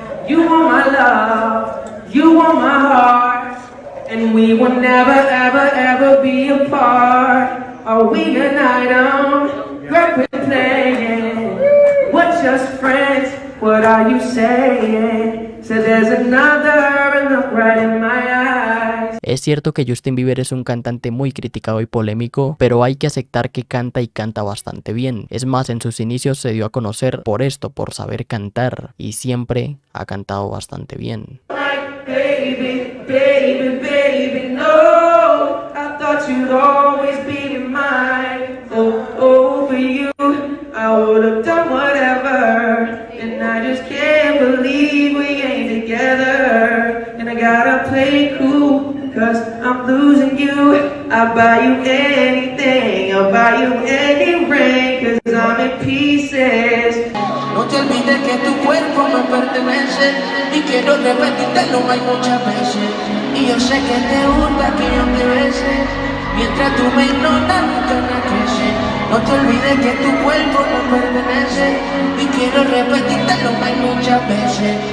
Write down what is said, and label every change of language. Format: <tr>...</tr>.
<en>You want my love, you want my heart, and we will never, ever, ever be apart. Are we an item? Great with playing. We're just friends. What are you saying? So there's another and look right in my eyes.</en> <es>Es cierto que Justin Bieber es un cantante muy criticado y polémico, pero hay que aceptar que canta y canta bastante bien. Es más, en sus inicios se dio a conocer por esto, por saber cantar, y siempre ha cantado bastante bien.</es> <en>Baby, baby, baby, no. I thought you'd always be mine. Oh, for you, I would have done whatever. And I just can't believe we ain't together. And I gotta play cool, cause I'm losing you. I'll buy you anything, I'll buy you any ring, cause I'm in pieces.</en> <es>No te olvides que tu cuerpo me pertenece y quiero repetírtelo hay muchas veces. Y yo sé que te gusta que yo te bese, mientras tú me ignoras nunca me crece. No te olvides que tu cuerpo me pertenece y quiero repetírtelo hay muchas veces.</es>